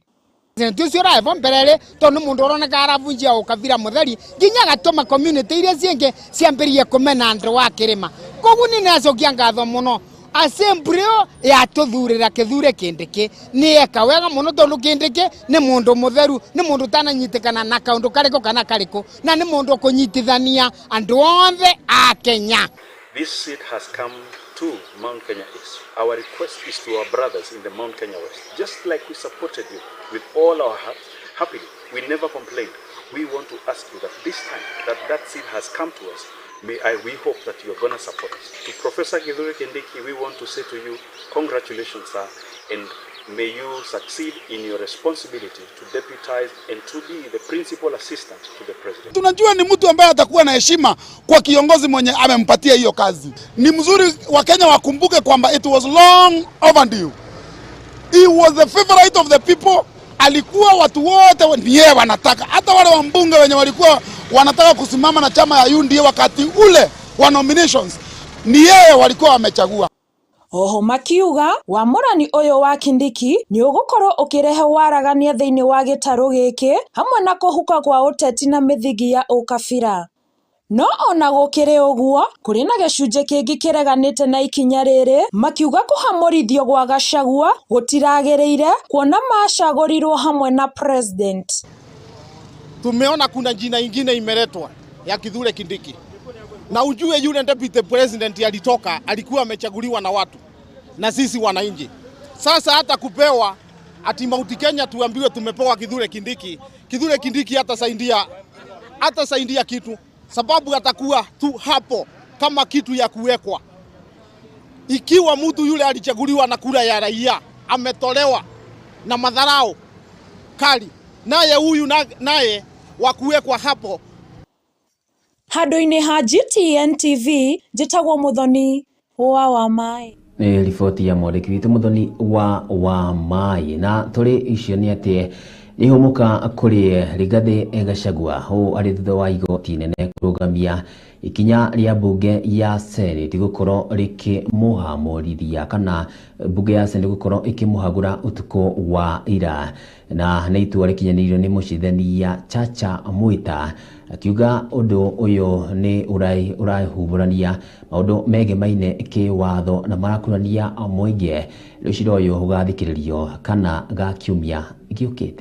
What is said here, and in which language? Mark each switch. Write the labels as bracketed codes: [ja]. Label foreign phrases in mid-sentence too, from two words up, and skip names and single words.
[ki] Tucio raevo mbelele tonu mundu uroneka aravunjia ukabira mutheri nginya gatuma community iria cienge ciambirie kumena andu wa kirima koguo ni nacokia ngatho muno assembly ya tuthurira Kithure Kindiki ni eka wega muno tondu Kindiki ni mundu mutheru ni mundu tananyitikana na kaundu kariko kana kariko na ni mundu kunyitithania andu othe a Kenya. [en] This seat has come to Mount Kenya East. Our request is to our brothers in the Mount Kenya West. Just like we supported you with all our hearts, happily, we never complained. We want to ask you that this time that seat has come to us, we hope that you are going to support us. To Professor Kithure Kindiki, we want to say to you, congratulations, sir, and may you succeed in your responsibility to deputize and to be the principal assistant to the president. [sw] Tunajua ni mtu ambaye atakuwa na heshima kwa kiongozi mwenye amempatia hiyo kazi. Ni mzuri Wakenya wakumbuke kwamba [en] it was long overdue. [sw] He was the favorite of the people. Alikuwa watu wote ndiye wanataka. Hata wale wambunge wenye walikuwa wanataka kusimama na chama ya UNDA wakati ule wa nominations ni yeye walikuwa wamechagua. [ki] Oho makiuga wamũrani ũyũ wa Kindiki nĩ ũgũkorwo ũkĩrehe waragania thĩinĩ wa gĩtarũ gĩkĩ hamwe na kũhuka kwa ũteti na mĩthingi ya ũkabira. No ona gũkĩrĩ ũguo kũrĩ na gĩcunjĩ kĩngĩ kĩreganĩte na ikinya rĩrĩ makiuga kũhamũrithio gwa Gachagua gũtiragĩrĩire kuona macagũrirwo hamwe na president. [sw] Tumeona kuna jina ingine imeletwa ya Kithure Kindiki. Na ujue yule [en] deputy president [sw] alitoka alikuwa amechaguliwa na watu na sisi wananchi. Sasa hata kupewa ati Mount Kenya tuambiwe tumepewa Kithure Kindiki. Kithure Kindiki hata saidia kitu sababu atakuwa tu hapo kama kitu ya kuwekwa. Ikiwa mtu yule alichaguliwa na kura ya raia ametolewa na madharau kali, naye huyu naye wa kuwekwa hapo. [ki] Handũ-inĩ ha GTN TV njĩtagwo Mũthoni wa Mai. Nĩ riboti ya mwandĩki witũ Mũthoni wa Mai na tũrĩ icio nĩ atĩ ihũmũka kũrĩ Rigathi Gachagua hũ arĩ thutha wa igoti inene kũrũgamia ikinya rĩa bunge ya Senate gũkorwo rĩkĩmũhamũrithia kana bunge ya Senate gũkorwo ĩkĩmũhagũra ũtukũ wa ira na nĩ itua rĩkinyanĩirio nĩ mũcithania Chacha Mwita akiuga ũndũ ũyũ nĩ ũrahumbũrania maũndũ megemainie kĩwatho na marakurania mũingĩ rũciaro ũyũ ũgathikĩrĩrio kana gakiumia gĩũkĩte.